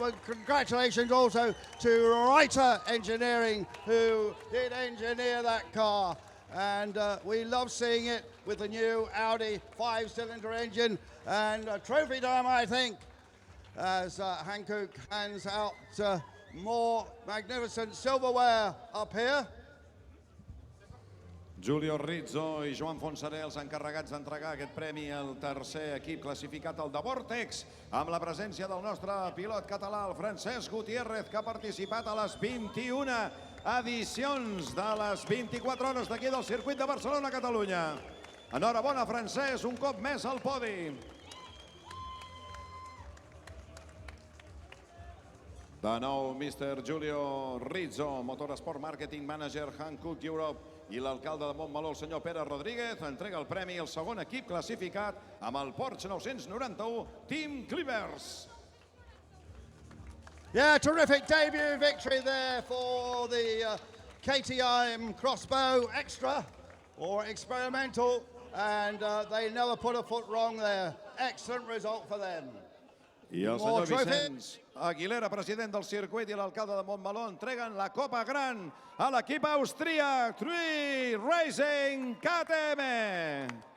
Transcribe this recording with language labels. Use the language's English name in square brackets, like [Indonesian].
[English] And congratulations also to Reiter Engineering, who did engineer that car. And we love seeing it with the new Audi 5-cylinder engine. And trophy time, I think, as Hankook hands out more magnificent silverware up here. [Catalan] Julio Rizzo i Joan Fonsaré, els encarregats d'entregar aquest premi al tercer equip classificat, el de Vortex, amb la presència del nostre pilot català, el Francesc Gutiérrez, que ha participat a les 21 edicions de les 24 hores d'aquí del circuit de Barcelona, Catalunya. Enhorabona, Francesc, un cop més al podi. De nou, Mr. Julio Rizzo, Motorsport Marketing Manager Hankook Europe, i l'alcalde de Montmeló, el senyor Pere Rodríguez, entrega el premi al segon equip classificat amb el Porsche 991 Team Clippers. [English] Yeah, terrific debut victory there for the KTM Crossbow Extra, or experimental, and they never put a foot wrong there. Excellent result for them. [Catalan] I el senyor Vicenç Aguilera, president del circuit, i l'alcalde de Montmeló entreguen la Copa Gran a l'equip austríac True Racing KTM.